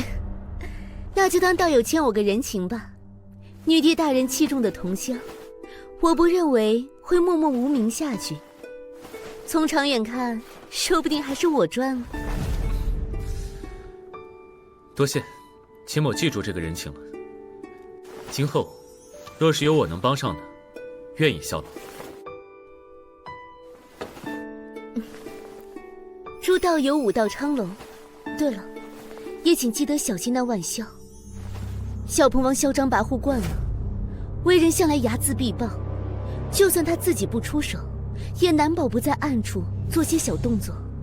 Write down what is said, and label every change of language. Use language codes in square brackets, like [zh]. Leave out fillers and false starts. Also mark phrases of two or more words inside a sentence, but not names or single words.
[zh] 那就當道友欠我個人情吧。女帝大人器重的同鄉，我不認為會默默無名下去。從長遠看，說不定還是我賺了。多謝，秦某記住這個人情了。今後若是有我能幫上的，願意效勞。祝道友武道昌隆。对了，也請记得小心那万萧。小鹏王嚣张跋扈惯了，为人向来睚眦必報，就算他自己不出手，也難保不在暗處做些小動作。